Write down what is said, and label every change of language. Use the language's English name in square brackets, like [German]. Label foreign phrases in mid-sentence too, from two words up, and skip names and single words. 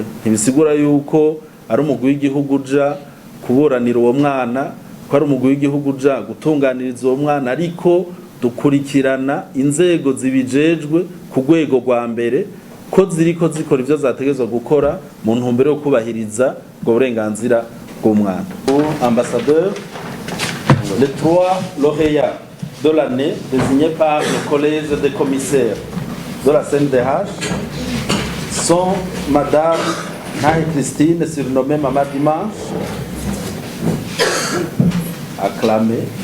[Rundi] Ntibisigura yuko ari umugwi w'igihugu uja kuburanira uwo mwana, ko ari umugwi w'igihugu uja gutunganiriza uwo mwana, ariko dukurikirana inzego zibijejwe ku rwego rwa mbere ko ziriko zikora ivyo zategezwa gukora mu ntumbero yo kubahiriza ubwo burenganzira bw'umwana. [French] Ambassadeur, les 3 lauréats de l'année désignés par le collège des commissaires de la CNDH sont Madame Nahi Christine, surnommée Mama Dimanche, acclamée.